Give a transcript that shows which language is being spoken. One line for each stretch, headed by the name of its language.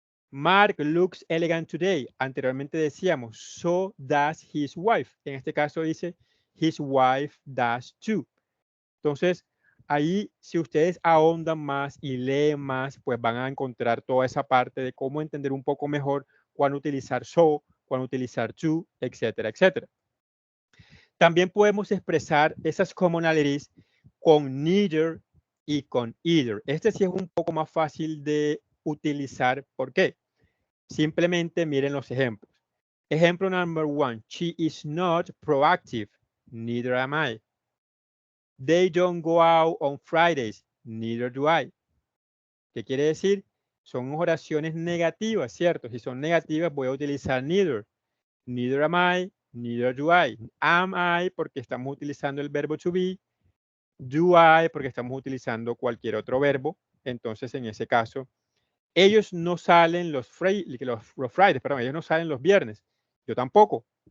English: Mark looks elegant today.
Spanish: Anteriormente decíamos,
English: so does his wife.
Spanish: En este caso dice,
English: his wife does too.
Spanish: Entonces, ahí si ustedes ahondan más y leen más, pues van a encontrar toda esa parte de cómo entender un poco mejor cuándo utilizar so, cuándo utilizar to, etcétera, etcétera. También podemos expresar esas commonalities con neither y con either. Este sí es un poco más fácil de utilizar. ¿Por qué? Simplemente miren los ejemplos.
English: Ejemplo number 1. She is not proactive. Neither am I. They don't go out on Fridays. Neither do I.
Spanish: ¿Qué quiere decir? Son oraciones negativas, ¿cierto? Si son negativas voy a utilizar neither.
English: Neither am I. Neither do I.
Spanish: Am I porque estamos utilizando el verbo to be. Do I porque estamos utilizando cualquier otro verbo. Entonces, en ese caso, ellos no salen los Fridays, perdón, ellos no salen los viernes. Yo tampoco.